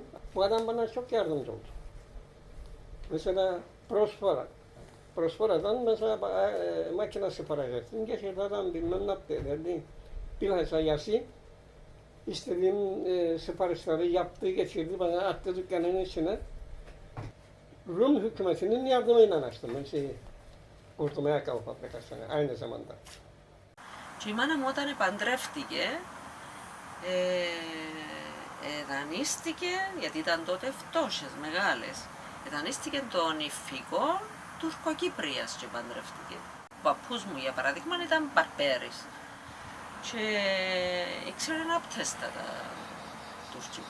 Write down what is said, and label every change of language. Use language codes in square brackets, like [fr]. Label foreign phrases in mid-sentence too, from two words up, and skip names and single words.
[tr] Bu adam bana çok yardımcı oldu. Mesela Prospera'dan mesela makine sipariş ettim. Geçirdi adam bilmem ne yaptı ederdi. Bilhassa Yassi istediğim siparişleri yaptı, geçirdi, bana attı dükkanın içine. Rum hükümetinin yardımıyla açtım ben Kurtum Ayakkabı Fabrikası'nı aynı zamanda. [el] Και η μάνα μου όταν παντρεύτηκε, δανείστηκε, γιατί ήταν τότε φτώχειες μεγάλες, δανείστηκε τον υφικό Τουρκοκύπριας και παντρεύτηκε. Ο παππούς μου για παράδειγμα ήταν μπαρμπέρης και ήξερε να πτέστα τα τουρκικά.